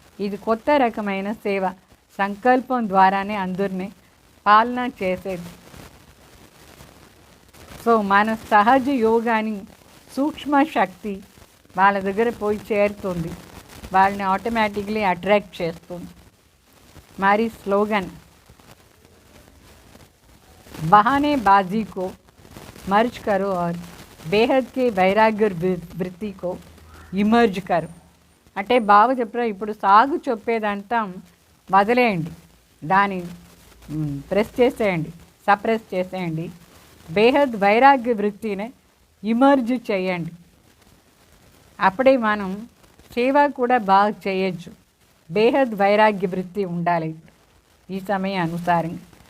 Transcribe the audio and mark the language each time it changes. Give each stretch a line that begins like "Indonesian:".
Telugu: ఇది కొత్త రకమైన సేవ. సంకల్పం ద్వారానే అందరినీ పాలన చేసేది. సో మన సహజ యోగాని సూక్ష్మ శక్తి వాళ్ళ దగ్గర పోయి చేరుతుంది, వాళ్ళని ఆటోమేటిక్లీ అట్రాక్ట్ చేస్తుంది.
Hindi: మరి స్లోగన్ बहानेबाजी को मर्ज करो और बेहद के वैराग्य वृत्ति को इमर्ज करो.
Telugu: అంటే బాగా చెప్పారు. ఇప్పుడు సాగు చెప్పేదంతా వదిలేయండి, దాన్ని ప్రెస్ చేసేయండి, సప్రెస్ చేసేయండి. బేహద్ వైరాగ్య వృత్తిని ఇమర్జ్ చేయండి. అప్పుడే మనం సేవ కూడా బాగా చేయొచ్చు. బేహద్ వైరాగ్య వృత్తి ఉండాలి ఈ సమయం అనుసారంగా.